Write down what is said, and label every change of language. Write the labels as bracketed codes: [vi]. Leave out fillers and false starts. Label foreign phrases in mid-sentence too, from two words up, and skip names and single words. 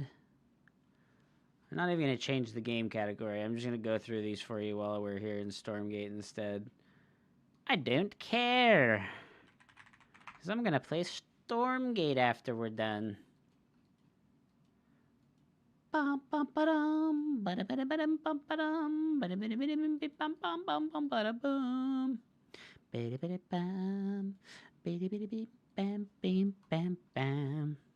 [en] I'm not even going to change the game category. I'm just going to go through these for you while we're here in Stormgate instead. I don't care. Because I'm going to play Stormgate after we're done. Bum bum ba-dum, ba-da-ba-da-ba-dum, bum ba-dum, ba-da-ba-da-ba-dum, bum bum bum bum ba-da-boom. Ba-da-ba-da-bam, ba-da-ba-da-beep, bam, bam, bam, bam.